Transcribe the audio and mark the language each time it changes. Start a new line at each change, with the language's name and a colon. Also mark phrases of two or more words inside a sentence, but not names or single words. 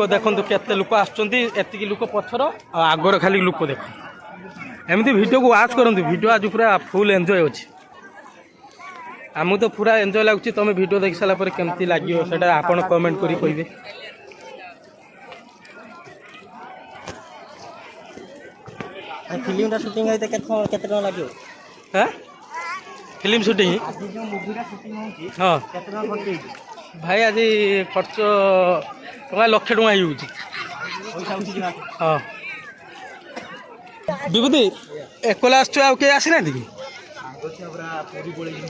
Odia: ଦେଖନ୍ତୁ କେତେ ଲୋକ ଆସୁଛନ୍ତି ଏତିକି ଲୋକ ପଛର ଆଉ ଆଗର ଖାଲି ଲୋକ ଦେଖ ଏମିତି ଭିଡ଼ିଓକୁ ୱାଚ୍ କରନ୍ତୁ ଭିଡ଼ିଓ ଆଜି ପୁରା
English: full enjoy
Odia: ଅଛି ଆମକୁ ତ ପୁରା ଏନ୍ଜୟ ଲାଗୁଛି ତମେ ଭିଡ଼ିଓ ଦେଖି ସାରିଲା ପରେ କେମିତି ଲାଗିବ ସେଇଟା ଆପଣ କମେଣ୍ଟ କରି କହିବେ ଫିଲ୍ମଟା ସୁଟିଂ ହେଇତେ କେତେ ଟଙ୍କା ଲାଗିବ
Bangla: হ্যাঁ ফিল্ম শুটিং
Odia: ଆଜି ଯେଉଁ ମୁଭିଟା ସୁଟିଂ ହେଉଛି ହଁ କେତେ ଟଙ୍କା ଖର୍ଚ୍ଚ ହେଇଛି ଭାଇ ଆଜି ଖର୍ଚ୍ଚ ଟଙ୍କା ଲକ୍ଷେ ଟଙ୍କା ହେଇଯାଉଛି ପଇସା ଉଠିଛି ନା ହଁ ବିଭୂତି ଏକଲା ଆସୁଛୁ ଆଉ କେହି ଆସିନାହାନ୍ତି କି ପୁରୀ ପଳେଇଛି